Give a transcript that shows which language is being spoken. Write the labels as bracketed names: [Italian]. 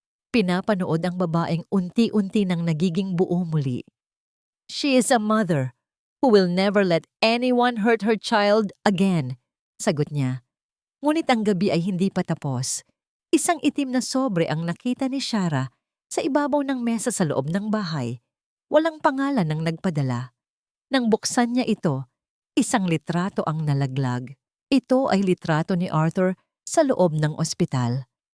[Filipino] Pinapanood ang babaeng unti-unti nang nagiging buo muli. [English] "She is a mother who will never let anyone hurt her child again," [Filipino] sagot niya. Ngunit ang gabi ay hindi pa tapos. Isang itim na sobre ang nakita ni Shara sa ibabaw ng mesa sa loob ng bahay. Walang pangalan ng nagpadala. Nang buksan niya ito, isang litrato ang nalaglag. Ito ay litrato ni Arthur sa loob ng ospital.